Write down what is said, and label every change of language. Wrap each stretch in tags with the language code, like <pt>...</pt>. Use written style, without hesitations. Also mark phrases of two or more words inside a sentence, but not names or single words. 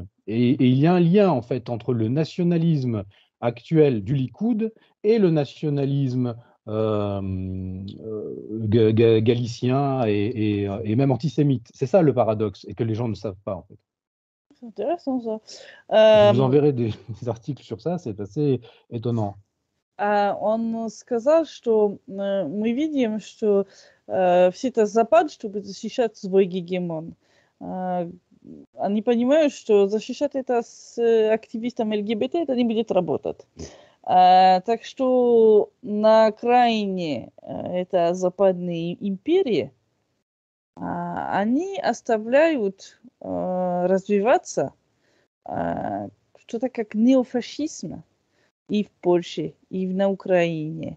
<fr>Et il y a un lien, en fait, entre le nationalisme actuel du Likoud et le nationalisme galicien et même antisémite. C'est ça le paradoxe, et que les gens ne savent pas, en fait. C'est intéressant ça. Je vous enverrai des articles sur ça, c'est assez étonnant.</fr> <ru>Он сказал, что мы видим, что все это Запад, чтобы защищать свой гегемон. Они понимают, что защищать это с активистом ЛГБТ это не будет работать. Так что на окраине это западные империи, они оставляют развиваться что-то как неофашизм и в Польше, и на Украине.</ru>